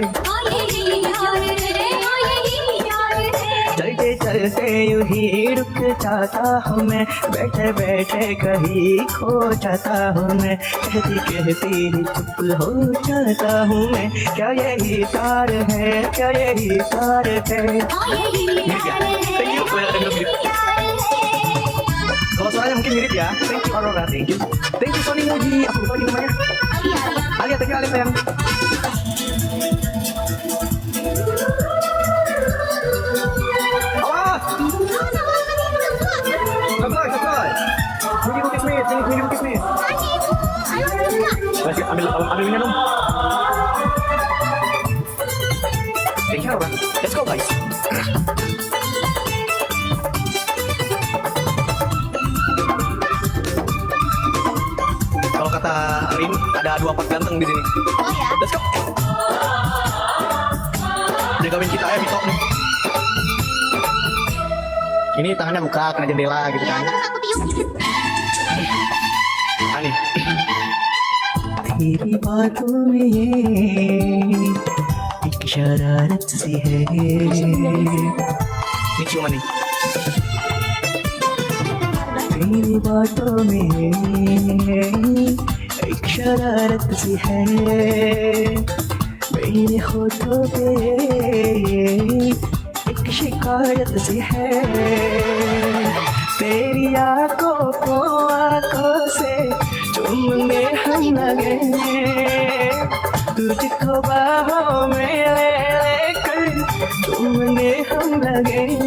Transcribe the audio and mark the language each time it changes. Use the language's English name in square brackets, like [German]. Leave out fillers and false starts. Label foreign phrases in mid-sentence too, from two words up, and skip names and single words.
[Hindi] हाँ यही प्यार है, हाँ यही प्यार है। चलते चलते चलते यूं ही रुक जाता हूँ मैं, बैठे बैठे कहीं खो जाता हूँ मैं, कहती कहती ही चुप हो जाता हूँ मैं। क्या यही प्यार है, क्या यही प्यार है? [Indonesian] Kalau suaranya mungkin mirip ya. [English] Thank you Aurora, thank you. Thank you [Indonesian] Sony Muji. Aku lupa lagi namanya. Alia, [English] thank you Alia sayang. [Indonesian] Awas! Subscribe. Muji Bukit Smith, sini Muji Bukit Smith. Masih ambil minyak dong. [English] Thank you Aurora. Let's go guys. [Indonesian] Kalau kata Rin, ada 24 ganteng di sini. Oh ya? [English] Let's go. [Indonesian] Jagain kita ya, Vito. Ini tangannya buka, kena jendela gitu Ya, kan. terus aku tiup. Ani. [Hindi] तेरी बातों में ये एक शरारत सी है. [Indonesian] Ini ciuman nih. [Hindi] तेरी बातों में एक शरारत सी है, मेरे होठों पे एक शिकायत सी है, तेरी आंखों से चुमने हम लगे, तुझको बाहों में लेकर चुमने हम लगे।